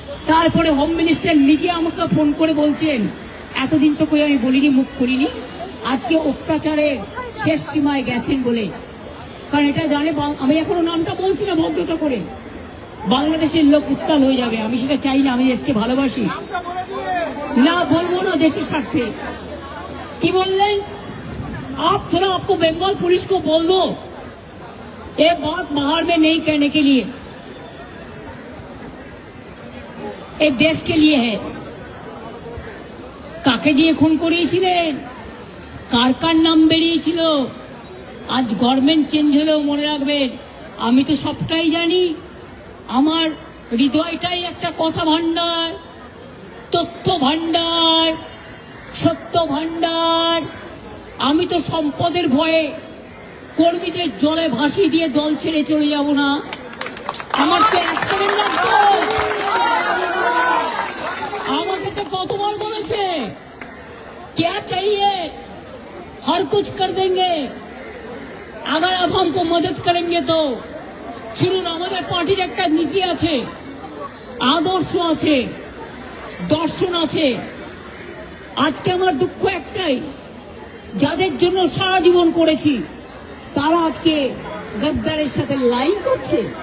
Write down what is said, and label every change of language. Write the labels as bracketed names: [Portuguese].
[Bangla] তারপরে home minister নিজে আমাকে ফোন করে বলছেন, এতদিন তো কই আমি বলিনি, মুখ করিনি, আজকে অত্যাচারের শেষ সীমায় গেছেন বলে। কারণ এটা জানে, আমি এখনো নামটা বলছি না ভদ্রতা করে, বাংলাদেশের লোক উত্তাল হয়ে যাবে। আমি সেটা চাই না, আমি দেশকে ভালোবাসি, না বলবো না দেশের স্বার্থে। কি বললেন? [Hindi] आप थोड़ा आपको बंगाल पुलिस को बोल दो ये बात बाहर में नहीं कहने के लिए, एक देश के लिए है। [Bangla] কাকে দিয়ে খুন করিয়েছিলেন, কার কার নাম বেরিয়েছিল? আজ গভর্নমেন্ট চেঞ্জ হলেও মনে রাখবেন, আমি তো সবটাই জানি। আমার হৃদয়টাই একটা কথা ভান্ডার, তথ্য ভান্ডার, সত্য ভান্ডার। আমি তো সম্পদের ভয়ে কর্মীদের জলে ভাসিয়ে দিয়ে দল ছেড়ে চলে যাব না। আমার তো অ্যাক্সিডেন্ট লাগতো। আমাকে তো কতবার বলেছে, [Hindi] क्या चाहिए हर कुछ कर देंगे अगर आप हमको मदद करेंगे तो। [Bangla] শুনুন, আমাদের পার্টির একটা নীতি আছে, আদর্শ আছে, দর্শন আছে। আজকে আমার দুঃখ একটাই, যাদের জন্য সারা জীবন করেছি তারা আজকে গদ্দারের সাথে লাইন করছে।